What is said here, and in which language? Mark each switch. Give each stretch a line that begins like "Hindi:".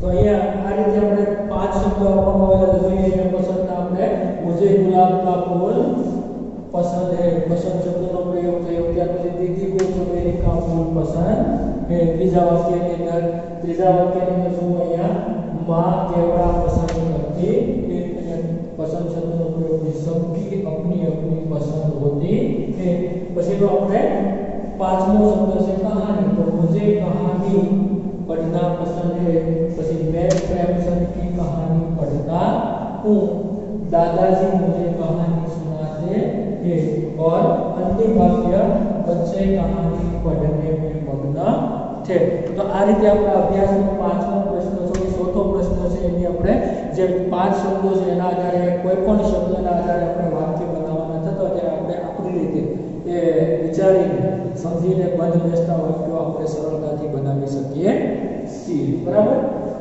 Gujarati: तो અહીંયા આ રીતે આપણે પાંચ શબ્દો આપવામાં આવેલા છે। જોઈએ એને પસંદના આપણે
Hindi: मुझे गुलाब का फूल पसंद है, पसंद शब्दનો
Gujarati: પ્રયોગ થયો। ત્યાર પછી
Hindi: दीदी को चमेली का फूल पसंद है।
Gujarati: ત્રીજા વાક્યની અંદર શું અહીંયા
Hindi: माँ केवड़ा पसंद करती है। पसंद शब्दનો
Gujarati: પ્રયોગ છે
Hindi: सबकी अपनी अपनी पसंद होती है।
Gujarati: પછી તો આપણે પાંચમો શબ્દ છે કહાની।
Hindi: તો मुझे कहानी पढ़ना पसंद है। પછી मैं प्रेमचंद की कहानी पढ़ता हूँ। दादाजी मुझे कहानी सुनाते हैं। और अंतिम वाक्य बच्चे कहानी पढ़ने में मग्न थे।
Gujarati: तो आ रीते आपणा अभ्यासનો પાંચમો પ્રશ્ન છે, ચોથો પ્રશ્ન છે એની આપણે જે પાંચ શબ્દો છે એના આધારે કોઈ પણ શબ્દના આધારે આપણે વાક્ય બનાવવાના છે। તો ત્યારે આપણે આપણી રીતે એ વિચારીને સમજીને બંધ બેસતા વાક્યો આપણે સરળતાથી બનાવી શકીએ છીએ। બરાબર।